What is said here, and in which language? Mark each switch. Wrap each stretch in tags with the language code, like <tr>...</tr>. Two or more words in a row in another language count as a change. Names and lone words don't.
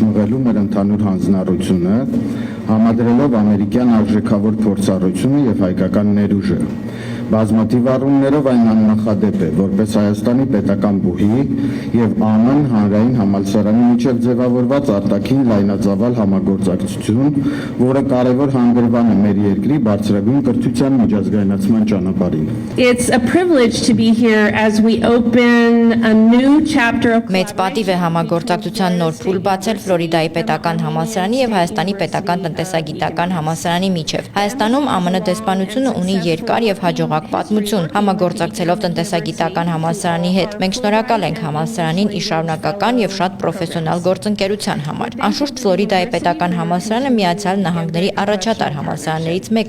<hy>մղելու մեր ընդհանուր հանձնառությունը, համադրելով ամերիկյան արժեքավոր փորձառությունը եւ հայկական ներուժը։ Բազմաթիվ առումներով այն աննախադեպ է, որպես Հայաստանի պետական բուհի եւ ԱՄՆ հանրային համալսարանի միջև ձևավորված արտաքին լայնածավալ համագործակցություն, որը կարևոր հանգրվան է մեր երկրի բարձրագույն կրթության միջազգայնացման ճանապարհին։</hy> <en>It's a privilege to be here as we open a new chapter of</en> <hy>Մեծ պատիվ է համագործակցության նոր փուլ բացել Ֆլորիդայի պետական համալսարանի եւ Հայաստանի պետական տնտեսագիտական համալսարանի միջև։ Հայաստանում ԱՄՆ դեսպանությունը ունի երկար եւ հաջողակ պատմություն համագործակցելով տնտեսագիտական համալսարանի հետ։ Մենք շնորհակալ ենք համալսարանին իր շարունակական եւ շատ պրոֆեսիոնալ գործընկերության համար։ Անշուշտ Ֆլորիդայի պետական համալսարանը Միացյալ Նահանգների առաջատար համալսարաններից մեկն</hy>